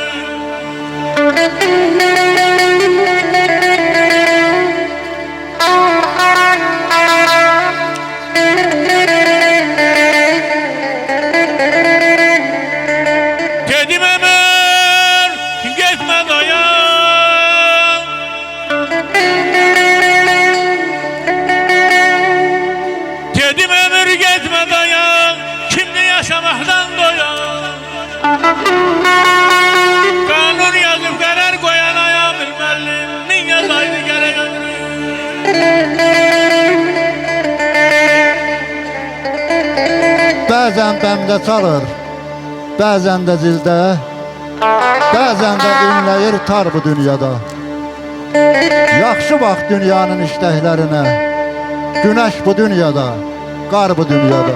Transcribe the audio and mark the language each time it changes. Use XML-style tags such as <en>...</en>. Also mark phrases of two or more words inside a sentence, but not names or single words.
<tr>Dedim ömür gitme dayan, dedim ömür gitme dayan, şimdi yaşamaktan doyan. Kanun yazıp karar koyan ayağım bilmeli, min yazaydı gerek ömrü.</tr> <az>Bəzən bəmdə çalır, bəzən də zildə, bəzən də inləyir tar bu dünyada. Yaxşı bax dünyanın işləklərinə, güneş bu dünyada, qar bu dünyada.</az>